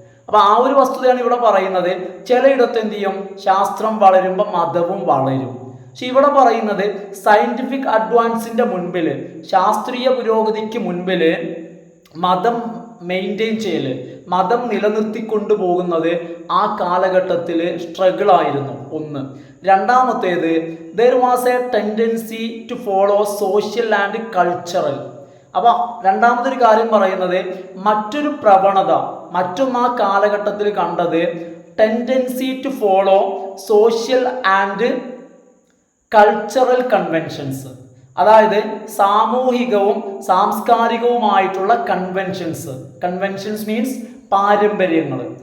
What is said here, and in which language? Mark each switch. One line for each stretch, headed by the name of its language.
Malayalam: അപ്പോൾ ആ ഒരു വസ്തുതയാണ് ഇവിടെ പറയുന്നത്. ചിലയിടത്ത് എന്ത് ചെയ്യും? ശാസ്ത്രം വളരുമ്പോൾ മതവും വളരും. പക്ഷെ ഇവിടെ പറയുന്നത് സയൻറ്റിഫിക് അഡ്വാൻസിൻ്റെ മുൻപിൽ, ശാസ്ത്രീയ പുരോഗതിക്ക് മുൻപിൽ മതം മെയിൻറ്റെയിൻ ചെയ്യൽ, മതം നിലനിർത്തിക്കൊണ്ടു പോകുന്നത് ആ കാലഘട്ടത്തിൽ സ്ട്രഗിൾ ആയിരുന്നു. ഒന്ന്. രണ്ടാമത്തേത്,
English: there was a tendency to follow social and cultural.
Malayalam: അപ്പോൾ രണ്ടാമതൊരു കാര്യം പറയുന്നത്, മറ്റൊരു പ്രവണത, മറ്റൊന്ന് ആ കാലഘട്ടത്തിൽ കണ്ടത്
English: Tendency to follow social and cultural conventions.
Malayalam: അതായത് സാമൂഹികവും സാംസ്കാരികവുമായിട്ടുള്ള കൺവെൻഷൻസ്. കൺവെൻഷൻസ് മീൻസ് പാരമ്പര്യങ്ങൾ.